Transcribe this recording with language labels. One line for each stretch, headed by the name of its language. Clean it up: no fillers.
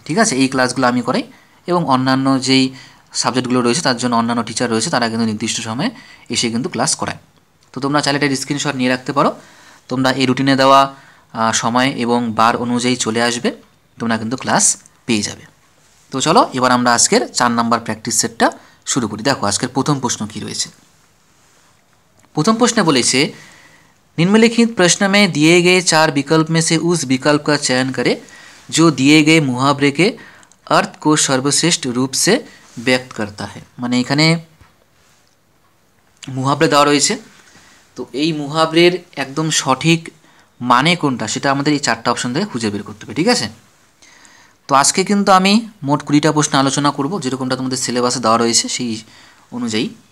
Bangla: ঠিক আছে, এই ক্লাসগুলো আমি করাই এবং অন্যান্য যেই সাবজেক্টগুলো রয়েছে তার জন্য অন্যান্য টিচার রয়েছে, তারা কিন্তু নির্দিষ্ট সময়ে এসে কিন্তু ক্লাস করায়। তো তোমরা চাইলে এটার স্ক্রিনশট নিয়ে রাখতে পারো। তোমরা এই রুটিনে দেওয়া সময় এবং বার অনুযায়ী চলে আসবে, তোমরা কিন্তু ক্লাস পেয়ে যাবে। তো চলো এবার আমরা আজকের 4 নাম্বার প্র্যাকটিস সেটটা শুরু করি। দেখো আজকের প্রথম প্রশ্ন কি রয়েছে।
Hindi: प्रथम प्रश्न बोले निम्नलिखित प्रश्न में दिए गए 4 विकल्प में से उस विकल्प का चयन करें जो दिए गए मुहावरे के अर्थ को सर्वश्रेष्ठ रूप से व्यक्त करता है।
Bangla: माने एखाने मुहावरे देওয়া রয়েছে, তো এই মুহাবরের একদম সঠিক মানে কোনটা সেটা আমাদের এই 4টা অপশন থেকে খুঁজে বের করতে হবে। ঠিক আছে, তো আজকে কিন্তু আমি মোট 20টা প্রশ্ন আলোচনা করব, যেরকমটা তোমাদের সিলেবাসে দেওয়া রয়েছে সেই অনুযায়ী।